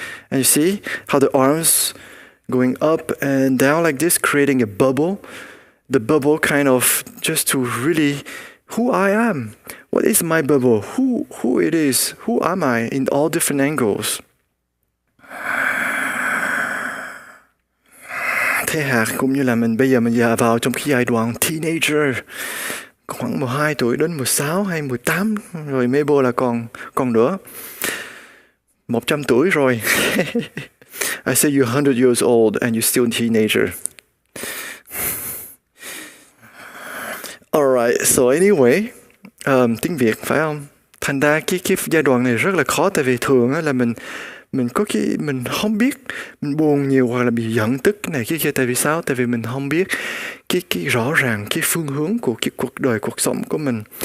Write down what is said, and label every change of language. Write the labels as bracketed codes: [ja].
[en] And you see how the arms going up and down like this, creating a bubble. The bubble kind of just to really, who I am. What is my bubble? Who it is? Who am I in all different angles? [vi] Thế hạt cũng như là bây giờ mình vào trong cái giai đoạn teenager, khoảng 12 tuổi đến 16 hay 18, rồi Mabel là còn nữa. 100 tuổi rồi. [en] I say you're 100 years old and you're still a teenager. Alright, so anyway, [vi] tiếng Việt phải không? Thành ra cái giai đoạn này rất là khó, tại vì thường là mình mình có cái mình không biết, mình buồn nhiều hoặc là bị giận tức cái này cái kia. Tại vì sao? Tại vì mình không biết cái rõ ràng cái phương hướng của cái cuộc đời, cuộc sống của mình.